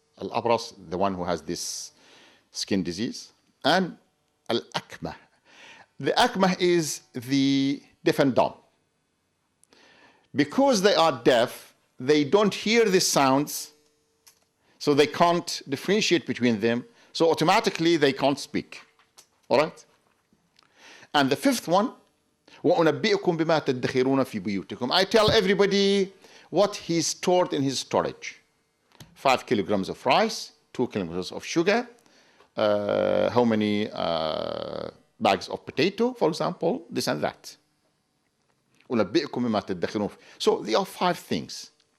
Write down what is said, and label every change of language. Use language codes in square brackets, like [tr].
[en] Al-Abras, the one who has this skin disease, and Al-Akmah. The Akmah is the deaf and dumb. Because they are deaf, they don't hear the sounds, so they can't differentiate between them, so automatically they can't speak. All right? And the fifth one, [ar] وَأُنَبِّئُكُمْ بِمَا تَدَّخِرُونَ فِي بُيُوتِكُمْ. [en] I tell everybody what he stored in his storage. 5 kilograms of rice, 2 kilograms of sugar, how many bags of potato, for example, this and that. [ar] أُنَبِّئُكُمْ بِمَا تَدَّخِرُونَ. [en] So there are 5 things.